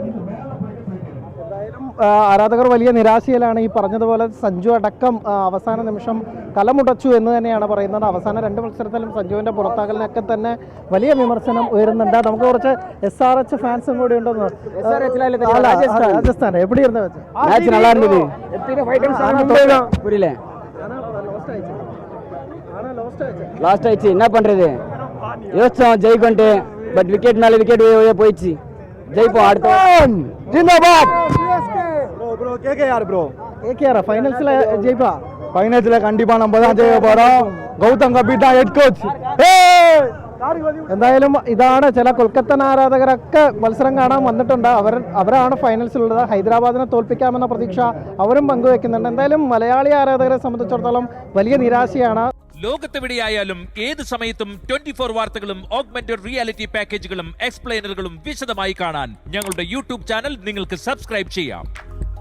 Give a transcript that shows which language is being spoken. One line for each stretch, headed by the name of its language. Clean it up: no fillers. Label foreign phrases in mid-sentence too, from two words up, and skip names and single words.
Malayalam: എന്തായാലും ആരാധകർ വലിയ നിരാശയിലാണ്. ഈ പറഞ്ഞതുപോലെ സഞ്ജു അടക്കം അവസാന നിമിഷം കലമുടച്ചു എന്ന് തന്നെയാണ് പറയുന്നത്. അവസാന 2 മത്സരത്തിലും സഞ്ജുവിൻ്റെ പുറത്താകലിനൊക്കെ തന്നെ വലിയ വിമർശനം ഉയരുന്നുണ്ട്. നമുക്ക് കുറച്ച് SRH ഫാൻസും കൂടി ഉണ്ടെന്ന്. രാജസ്ഥാൻ എവിടെ ഇരുന്ന് വെച്ച്
Tamil: மேட்ச் நல்லா இருந்தது. புரியல, லாஸ்ட் ஆயிடுச்சு. என்ன பண்றது? யோசிச்சோம் ஜெயிக்கொண்டு, பட் விக்கெட் மேல விக்கெட் போயிடுச்சு. ஜெயிப்போம் அடுத்த. ஜிந்தாபாத் ப்ரோ கேகேஆர் ப்ரோ. கேகேஆர் ஃபைனல்ஸ்ல ஜெயிப்பா? ஃபைனல்ஸ்ல கண்டிப்பா நம்ம தான் ஜெயிக்க போறோம்.
Malayalam: ഗൗതം ഗംഭീർ
English: head coach.
Malayalam: എന്തായാലും ഇതാണ് ചില കൊൽക്കത്തൻ ആരാധകരൊക്കെ മത്സരം കാണാൻ വന്നിട്ടുണ്ട്. അവരാണ് ഫൈനൽസിലുള്ളത്. ഹൈദരാബാദിനെ തോൽപ്പിക്കാമെന്ന പ്രതീക്ഷ അവരും പങ്കുവെക്കുന്നുണ്ട്. എന്തായാലും മലയാളി ആരാധകരെ സംബന്ധിച്ചിടത്തോളം വലിയ നിരാശയാണ്. ലോകത്തെവിടെയായാലും ഏത് സമയത്തും 24 വാർത്തകളും
English: augmented reality
Malayalam: പാക്കേജുകളും എക്സ്പ്ലെയിനറുകളും വിശദമായി കാണാൻ ഞങ്ങളുടെ യൂട്യൂബ് ചാനൽ നിങ്ങൾക്ക് സബ്സ്ക്രൈബ് ചെയ്യാം.